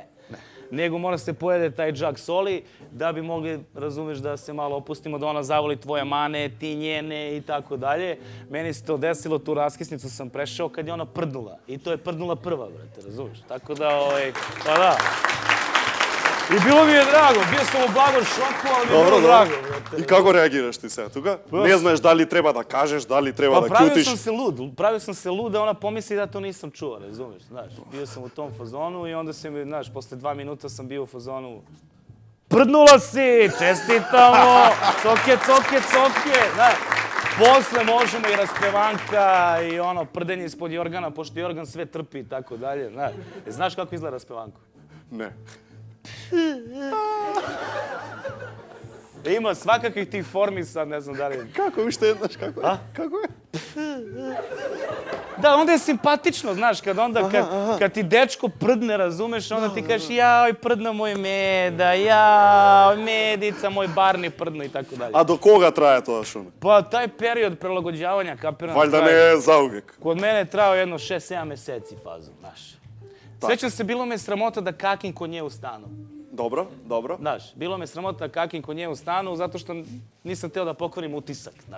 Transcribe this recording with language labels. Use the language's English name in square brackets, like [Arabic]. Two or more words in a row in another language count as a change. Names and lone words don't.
[Serbian] Nego mora se pojede taj džak soli da bi mogli, razumeš, da se malo opustimo, da ona zavoli tvoje mane, ti njene i tako dalje. Meni se to desilo, tu raskrsnicu sam prešao kad je ona prdnula. I to je prdnula prva, brate, razumeš? Tako da, pa da. I bilo mi je drago, bio sam u blagom šoku, ali mi je bilo drago. [Macedonian] И како реагираш ти сега тука? Не знаеш дали треба да кажеш, дали треба да [Serbian] Pravio [Macedonian] ќутиш. [Serbian] sam se lud da ona pomisli da to nisam čuo, razumeš, znaš. Bio sam u tom fazonu i onda se mi, znaš, posle 2 minuta sam bio u fazonu prdnula si, čestitamo, coke, znaš. Posle možemo i raspevanka i prdenje ispod jorgana, pošto jorgan sve trpi i tako dalje, znaš. Znaš kako izgleda raspevanko? [Macedonian] Не. [Serbian] Ima svakakvih tih formi sad, ne znam da li... [Macedonian] Како уште еднаш, како е? Како е? [Serbian] Da, onda je simpatično, znaš, kad ti dečko prdne, razumeš, onda ti kažeš jao, prdna moj meda, jao, medica, moj barni prdno i tako dalje. [Macedonian] А до кога трае тоа шуме? [Serbian] Pa taj period prilagođavanja, kapiram, Valjda ne je zauvek. Kod mene je trao jedno 6-7 meseci fazom, znaš. Sećam se, bilo me sramota da kakim kod nje u stanu. Dobro. Znaš, bilo me sramota da kakim kod nje u stanu zato što nisam hteo da pokvarim utisak, znaš.